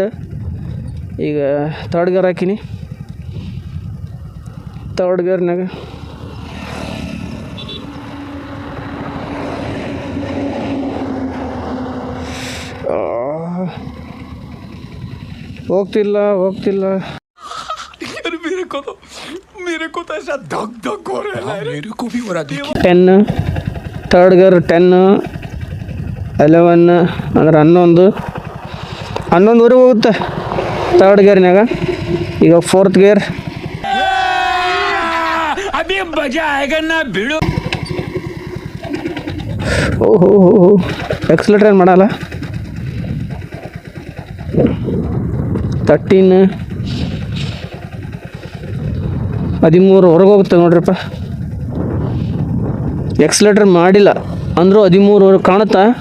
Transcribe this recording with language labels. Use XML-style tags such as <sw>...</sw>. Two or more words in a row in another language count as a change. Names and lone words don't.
<kn>ಈಗ</kn> <en>third gear</en> <kn>ಹಾಕಿನಿ. ತರ್ಡ್ ಗೇರ್ನಾಗ ಹೋಗ್ತಿಲ್ಲ.</kn> <hi>मेरे को तो ऐसा धक धक हो रहा है. मेरे को भी हो रहा है. 10,</hi> <en>third gear</en> <kn>10, 11 ಅಂದ್ರೆ 11ವರೆಗೂ ಹೋಗುತ್ತೆ ತರ್ಡ್ ಗೇರ್ನಾಗ. ಈಗ</kn> <en>fourth gear.</en> <hi>अभी मजा आएगा ना भिड़ो.</hi> <kn>ಓಹೋ, ಎಕ್ಸಲೇಟರ್ ಏನು ಮಾಡಲ್ಲ. 13, 13ವರೆಗೂ ಹೋಗುತ್ತೆ ನೋಡ್ರಿಪ್ಪ. ಎಕ್ಸಲೇಟರ್ ಮಾಡಿಲ್ಲ ಅಂದರೂ 13ವರೆಗೂ ಕಾಣುತ್ತಾ.</kn>